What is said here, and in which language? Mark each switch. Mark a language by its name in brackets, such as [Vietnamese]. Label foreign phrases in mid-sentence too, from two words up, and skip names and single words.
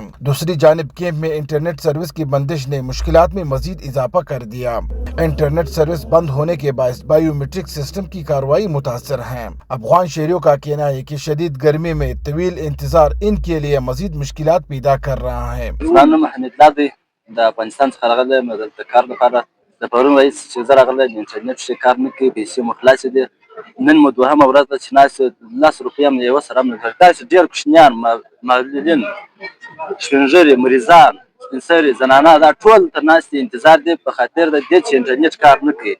[Urdu] دوسری جانب کیمپ میں انٹرنیٹ سروس کی بندش نے مشکلات میں مزید اضافہ کر دیا۔ انٹرنیٹ سروس بند ہونے کے باعث بائیو میٹرک سسٹم کی کارروائی متاثر ہے۔ افغان شہریوں کا کہنا ہے کہ شدید گرمی میں طویل انتظار ان کے لیے مزید مشکلات پیدا کر رہا ہے۔ [Pashto] د افغانستان څخه راغلی یم د کار لپاره. د پرون رئیس چې زه راغلی د انټرنېټ ښه کار نه کوي، پیسې مو خلاصې دي. نن مو دوهمه ورځ ده چې ناست یو، 10 روپۍ هم له یوه سره هم نه لري. داسې ډېر کوچنیان، معلولین، سپین ږیري، مریضان، سپین سري، زنانه، دا ټول تر ناستې انتظار دی په خاطر د دې چې انټرنېټ کار نه کوي.